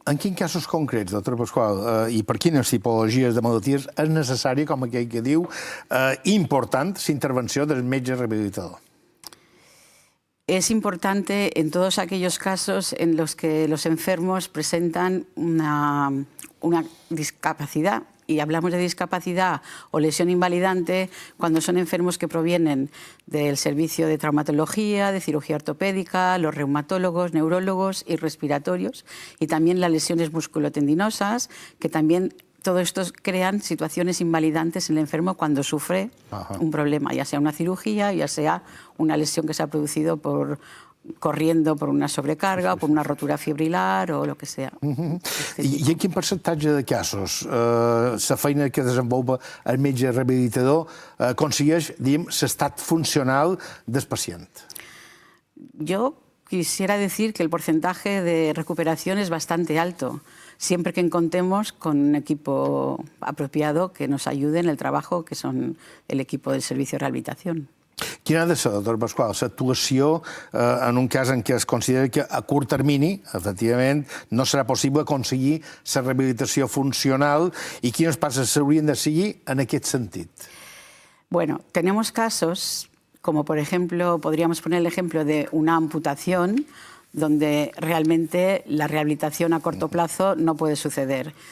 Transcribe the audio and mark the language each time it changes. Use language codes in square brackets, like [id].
[ca] En quins casos concrets, doctora Pasqual, i per quines tipologies de malalties és necessari, com aquell que diu, important la intervenció del metge rehabilitador? [es] Es importante en todos aquellos casos en los que los enfermos presentan una discapacidad. Y hablamos de discapacidad o lesión invalidante cuando son enfermos que provienen del servicio de traumatología, de cirugía ortopédica, los reumatólogos, neurólogos y respiratorios, y también las lesiones musculotendinosas, que también todo esto crean situaciones invalidantes en el enfermo cuando sufre un problema, ya sea una cirugía, ya sea una lesión que se ha producido corriendo por una sobrecarga o por una rotura fibrilar o lo que sea. [ca] I en quin percentatge de casos la feina que desenvolupa el metge rehabilitador aconsegueix, diguem, l'estat funcional del pacient? [es] Yo quisiera decir que el porcentaje de recuperación es bastante alto, siempre que contemos con un equipo apropiado que nos ayude en el trabajo, que son el equipo del servicio de rehabilitación. [ca] Quina ha de ser, doctor Pasqual, l'actuació en un cas en què es considera que a curt termini, efectivament, no serà possible aconseguir la rehabilitació funcional i quines passes s'haurien de seguir en aquest sentit? [es] Bueno, tenemos casos, como por ejemplo, podríamos poner el ejemplo de una amputación, donde realmente la rehabilitación a corto plazo no puede suceder.